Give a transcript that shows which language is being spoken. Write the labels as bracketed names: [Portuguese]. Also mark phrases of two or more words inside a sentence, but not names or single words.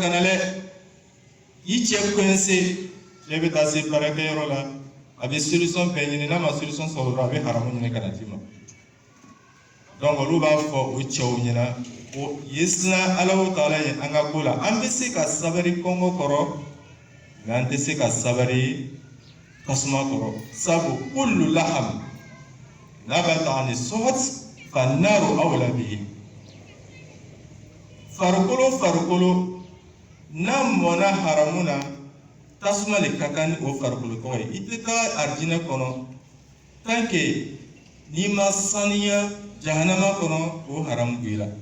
[Bambara] ka na dɛ i cɛ coincé cɛ bɛ taa se baarakɛyɔrɔ la a bɛ solution bɛɛ ɲini n'a ma solution sɔrɔ dɔrɔn a bɛ haramu ɲini ka na d'i ma donc olu b'a fɔ o cɛw ɲɛna ko ye siran Alahu Taala ye an ka ko la an bɛ se ka sabari kɔngɔ kɔrɔ mais an tɛ se ka sabari tasuma kɔrɔ sabu [Arabic] كل لحم نبت عن سحت فالنار أولى به [Bambara] farikolo n'a mɔna haramu na tasuma le ka kan ni o farikolo tɔgɔ ye i tɛ taa arijinɛ kɔnɔ [French] tant que [Bambara] n'i ma saniya jahanama kɔnɔ o haramu b'i la